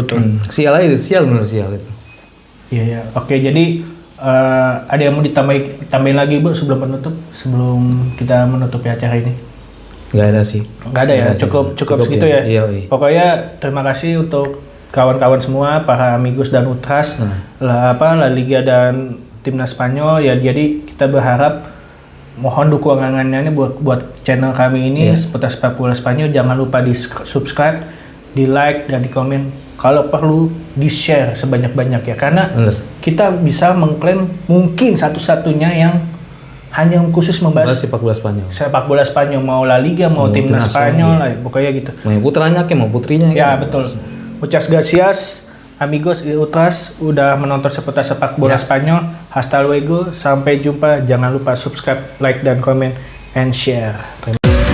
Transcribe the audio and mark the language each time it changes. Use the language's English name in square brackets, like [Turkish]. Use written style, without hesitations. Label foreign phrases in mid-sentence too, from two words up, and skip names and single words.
[Indonesian] Sial aja itu, bener sial itu. Iya. Oke, jadi ada yang mau ditambahin lagi Bu sebelum kita menutup acara ini? Nggak ada sih. Nggak ada ya, cukup segitu ya. Iya. Pokoknya terima kasih untuk kawan-kawan semua, para amigos dan ultras, La Liga dan timnas Spanyol ya. Jadi kita berharap mohon dukungannya buat channel kami ini seputar sepak bola Spanyol. Jangan lupa di subscribe, di like dan di komen. Kalau perlu di share sebanyak-banyak ya, karena kita bisa mengklaim mungkin satu-satunya yang hanya khusus membahas sepak bola Spanyol. Mau La Liga, mau timnas Spanyol lah, pokoknya gitu. Mau putranya mau putrinya. Ya betul. [Spanish] Muchas gracias amigos y ultras [Indonesian] udah menonton seputar sepak bola Spanyol. [Spanish] Hasta luego, [Indonesian] sampai jumpa. Jangan lupa subscribe, like dan komen and share.